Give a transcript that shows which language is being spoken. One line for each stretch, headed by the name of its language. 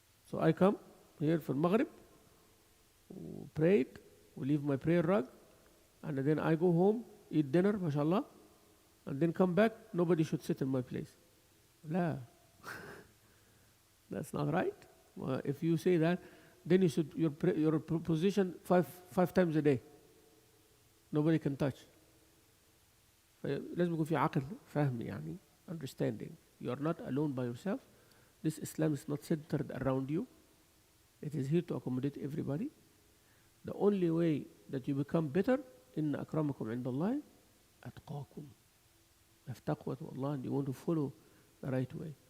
English: So I come here for Maghrib, prayed, we leave my prayer rug, and then I go home, eat dinner, mashallah, and then come back, nobody should sit in my place. La. That's not right. If you say that, then you should, your position five times a day. Nobody can touch.
Arabic: لازم يكون في عقل فهم يعني
English: understanding. You are not alone by yourself. This Islam is not centered around you. It is here to accommodate everybody. The only way that you become better
Arabic: إن أكرمكم عند الله أتقاكم.
English: Have taqwa to Allah and you want to follow the right way.